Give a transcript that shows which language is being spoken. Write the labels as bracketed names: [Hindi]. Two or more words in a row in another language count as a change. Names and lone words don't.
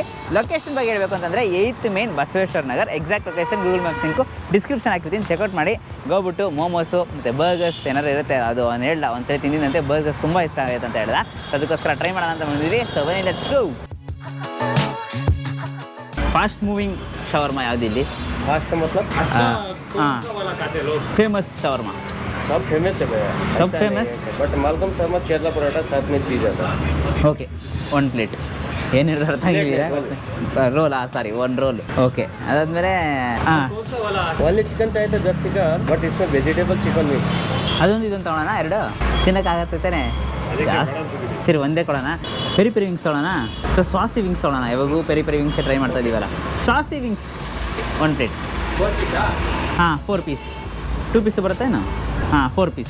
[Kannada] ಲೊಕೇಶನ್ ಬಗ್ಗೆ ಹೇಳಬೇಕು ಅಂತಂದರೆ 8th ಮೇನ್ ಬಸವೇಶ್ವರ ನಗರ್. [English] exact location Google Maps link description [Kannada] ಹಾಕಿರ್ತೀನಿ, ಚೆಕ್ಔಟ್ ಮಾಡಿ. ಹೋಗ್ಬಿಟ್ಟು ಮೋಮೋಸು ಮತ್ತು ಬರ್ಗರ್ಸ್ ಏನಾರು ಇರುತ್ತೆ ಅದು ಅವ್ನು ಹೇಳ್ದ, ಒಂದ್ಸರಿ ತಿಂದಿದ್ದಂತೆ ಬರ್ಗರ್ಸ್ ತುಂಬ ಇಷ್ಟ ಆಗುತ್ತೆ ಅಂತ ಹೇಳ್ದ. ಸೊ ಅದಕ್ಕೋಸ್ಕರ ಟ್ರೈ ಮಾಡೋಣ ಅಂತ ಬಂದಿದ್ವಿ. ಸೊ ಬನ್ನಿ, [English] let's go. fast moving shawarma [Kannada] ಯಾವುದಿಲ್ಲಿ? [Hindi] फास्ट का मतलब [English] famous shawarma [Hindi] सब फेमस है भैया, सब फेमस, बट मालकम शर्मा केरला पराठा साथ में चीज आता है. [Kannada] ಓಕೆ 1 ಪ್ಲೇಟ್ ಏನು ಹೇಳಿದ್ರೆ ಅರ್ಥ ಆಗಿದೆಯಾ? ರೋಲಾ, ಸಾರಿ 1 ರೋಲ್. ಓಕೆ, ಅದಾದಮೇಲೆ ಹಾಂ [English] only chicken [Hindi] चाहिए था 10 चिकन, बट इसमें [English] vegetable chicken mix. [Kannada] ಅದೊಂದು ಇದೊಂದು ತೊಗೊಳೋಣ, 2 ತಿನ್ನೋಕ್ಕಾಗತ್ತೆ ತಾನೆ? ಸರಿ, ಒಂದೇ ಕೊಡೋಣ. [English] peri wings [Kannada] ತೊಗೊಳೋಣ. ಸೊ [English] saucy wings [Kannada] ತೊಗೊಳೋಣ. ಯಾವಾಗೂ [English] peri wingse [Kannada] ಟ್ರೈ ಮಾಡ್ತಾ ಇದ್ದೀವಲ್ಲ. [English] saucy wings 1 plate. [Hindi] 4 पीस? [Kannada] ಹಾಂ 4 ಪೀಸ್. 2 ಪೀಸ್ ಬರುತ್ತೇನು? ಹಾಂ 4 ಪೀಸ್.